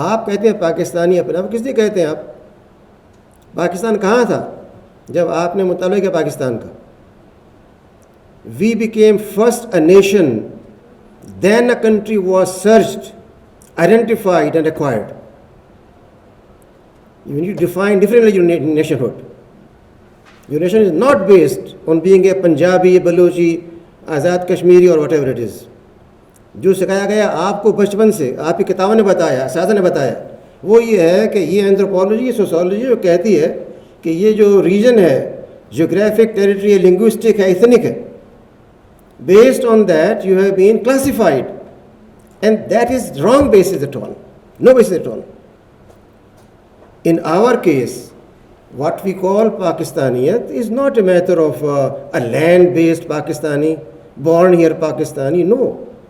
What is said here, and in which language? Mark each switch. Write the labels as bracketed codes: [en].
[ur] آپ کہتے ہیں پاکستانی اپنے آپ، کس لیے کہتے ہیں آپ؟ پاکستان کہاں تھا جب آپ نے مطالعہ کیا پاکستان کا؟ [en] We became first a nation, then a country was searched, identified and acquired. You need to define differently your nationhood. Your nation is not based on being a Punjabi, a Balochi, Azad Kashmiri or whatever it is. [ur] جو سکھایا گیا آپ کو بچپن سے، آپ کی کتابوں نے بتایا، اساتذہ نے بتایا، وہ یہ ہے کہ یہ اینتھروپولوجی، سوسیولوجی جو کہتی ہے کہ یہ جو ریجن ہے، جیوگرافک، ٹیریٹری، لنگوسٹک ہے، ایتھنک ہے. [en] Based on that, you have been classified, and that is wrong basis at all, no basis at all. In our case, what we call Pakistaniyat is not a matter of a land-based Pakistani, born here Pakistani, no.